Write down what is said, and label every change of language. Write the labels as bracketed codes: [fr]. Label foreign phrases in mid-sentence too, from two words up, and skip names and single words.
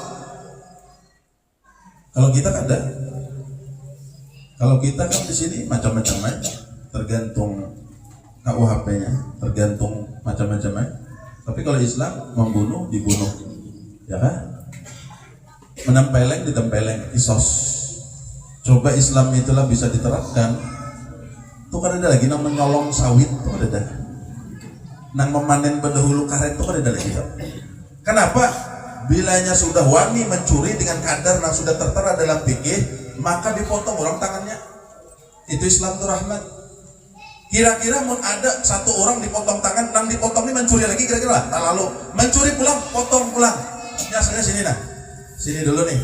[id] Kalau kita ada, kalau kita kan di sini macam-macam, tergantung KUHP-nya, tergantung macam-macam. Tapi kalau Islam membunuh dibunuh, ya kan? Menempeleng ditempeleng, kisos. Coba Islam itulah bisa diterapkan. [bjn] Tuh kan ada lagi nang menyolong sawit, tuh ada. Nang memanen berdahulu karet itu kan ada lagi. [id] Kenapa? [bjn] Bilanya sudah wani mencuri dengan kadar yang sudah tertera dalam fikih, maka dipotong orang tangannya. [id] Itu Islam itu rahmat. [bjn] Kira-kira mau ada satu orang dipotong tangan, nang dipotong ini mencuri lagi kira-kira lah. Lalu mencuri pulang, potong pulang. Ini hasilnya sini nah. Sini dulu nih.